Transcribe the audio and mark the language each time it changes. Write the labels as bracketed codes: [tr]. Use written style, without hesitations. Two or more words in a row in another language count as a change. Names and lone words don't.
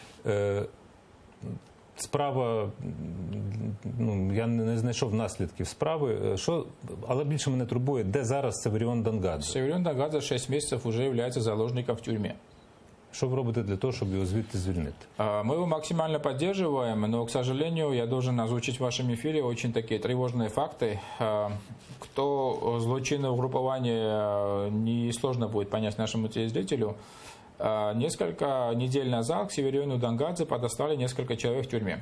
[uk] Справа, ну, я не знайшов наслідків справи, але більше мене турбує, де зараз Северіон Дангадзе? [ru] Северион Дангадзе 6 месяцев уже является заложником в тюрьме. [uk] Що ви робите для того, щоб його звідти звільнити? [ru] Мы его максимально поддерживаем, но, к сожалению, я должен озвучить в вашем эфире очень такие тревожные факты. Кто [uk] злочинное угруппование [ru] несложно будет понять нашему телезрителю. Несколько недель назад к Севериону Дангадзе подослали несколько человек в тюрьме.